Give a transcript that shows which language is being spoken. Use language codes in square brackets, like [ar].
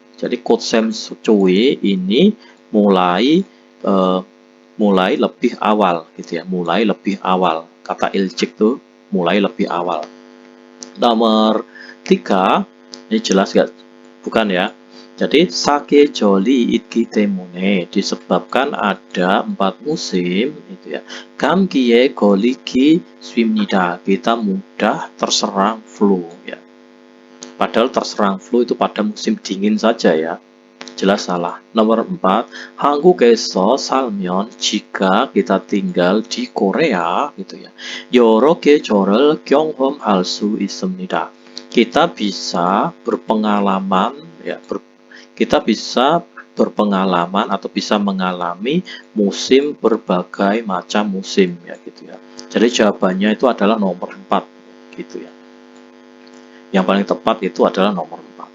[id] Jadi 꽃샘추위 ini mulai lebih awal gitu ya, mulai lebih awal. Kata ilcik tuh mulai lebih awal. Nomor 3 ini jelas gak? Bukan ya. Jadi [ko] 사계절이 있기 때문에 [id] disebabkan ada 4 musim itu ya. [ko] 감기에 걸리기 쉽습니다. [id] Kita mudah terserang flu ya. Padahal terserang flu itu pada musim dingin saja ya. Jelas salah. Nomor 4, [ko] 한국에서 살면 [id] jika kita tinggal di Korea gitu ya. [ko] 여러 계절을 경험할 수 있습니다. [id] Kita bisa berpengalaman ya, kita bisa berpengalaman atau bisa mengalami musim berbagai macam musim ya gitu ya. Jadi jawabannya itu adalah nomor 4 gitu ya. Yang paling tepat itu adalah nomor 4.